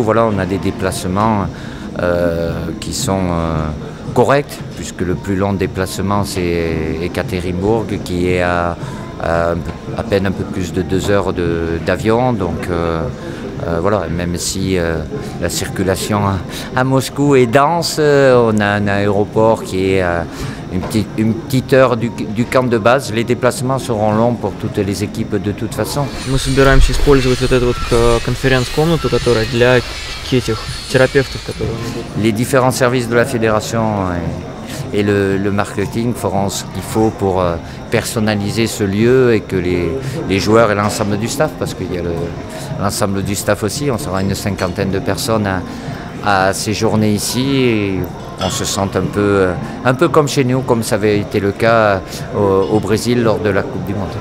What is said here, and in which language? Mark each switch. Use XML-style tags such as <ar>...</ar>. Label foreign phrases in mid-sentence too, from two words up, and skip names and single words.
<fr>Voilà, on a des déplacements qui sont corrects, puisque le plus long déplacement, c'est Ekaterinbourg, qui est à peine un peu plus de 2 heures d'avion. Donc voilà, même si la circulation à Moscou est dense, on a un aéroport qui est une petite heure du camp de base. Les déplacements seront longs pour toutes les équipes de toute façon.</fr> <ru>Мы собираемся использовать вот эту вот конференц-комнату, которая для этих терапевтов, которые...</ru> <fr>Les différents services de la fédération et le marketing feront ce qu'il faut pour personnaliser ce lieu, et que les joueurs et l'ensemble du staff, parce qu'il y a l'ensemble du staff aussi, on sera une cinquantaine de personnes à séjourner ici, et on se sent un peu comme chez nous, comme ça avait été le cas au Brésil lors de la Coupe du Monde.</fr>